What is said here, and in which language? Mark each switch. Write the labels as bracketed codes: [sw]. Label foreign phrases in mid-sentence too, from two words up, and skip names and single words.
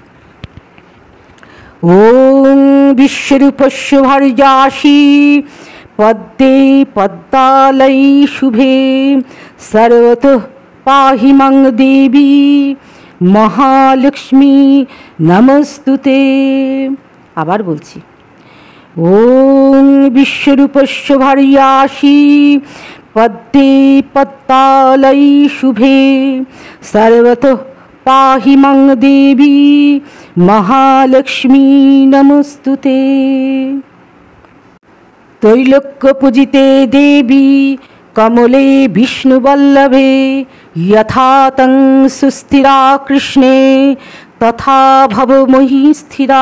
[sa] ওং বিশ্বরূপস্য ভার্যাসি পদ্মে পদ্মালয়ে শুভে সর্বতঃ পাহি মাং দেবী মহালক্ষ্মী নমস্তুতে। [bn] আবার বলছি, [sa] ওং বিশ্বরূপস্য ভার্যাসি পদ্মে পদ্মালয়ে শুভে সর্বতঃ পাহি মাং দেবী महालक्ष्मी नमोस्तुते। त्रैलोक्यपूजिते देवी कमले विष्णुवल्लभे यथा तं सुस्थिरा कृष्णे तथा भवमयी स्थिरा।